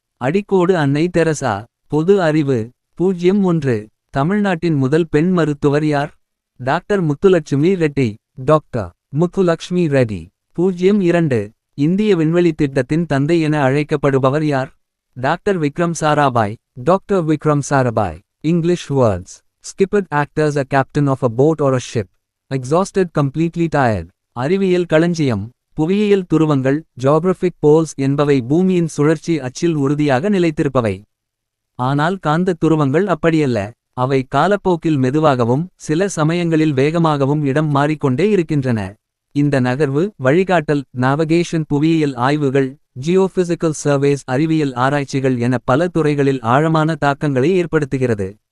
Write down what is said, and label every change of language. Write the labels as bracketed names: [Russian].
[Tamil] அடிக்கோடு அன்னை தெரசா. பொது அறிவு. 01. தமிழ்நாட்டின் முதல் பெண் மருத்துவர் யார்? டாக்டர் முத்துலட்சுமி ரெட்டி. டாக்டர் முத்துலக்ஷ்மி ரெட்டி. 02. இந்திய விண்வெளித் திட்டத்தின் தந்தை என அழைக்கப்படுபவர் யார்? Doctor Vikram Sarabhai. Doctor Vikram Sarabhai. [English] English words. Skipper acts as a captain of a boat or a ship. Exhausted, completely tired. [Tamil] அறிவியல் களஞ்சியம். புவியியல் துருவங்கள் ஜியோகிராஃபிக் போல்ஸ் என்பவை பூமியின் சுழற்சி அச்சில் உறுதியாக நிலைத்திருப்பவை. ஆனால் காந்த துருவங்கள் அப்படியல்ல. அவை காலப்போக்கில் மெதுவாகவும் சில சமயங்களில் வேகமாகவும் இடம் மாறிக்கொண்டே இருக்கின்றன. இந்த நகர்வு வழிகாட்டல் நாவிகேஷன் புவியியல் ஆய்வுகள் ஜியோபிசிக்கல் சர்வேஸ் அறிவியல் ஆராய்ச்சிகள் என பல துறைகளில் ஆழமான தாக்கங்களை ஏற்படுத்துகிறது.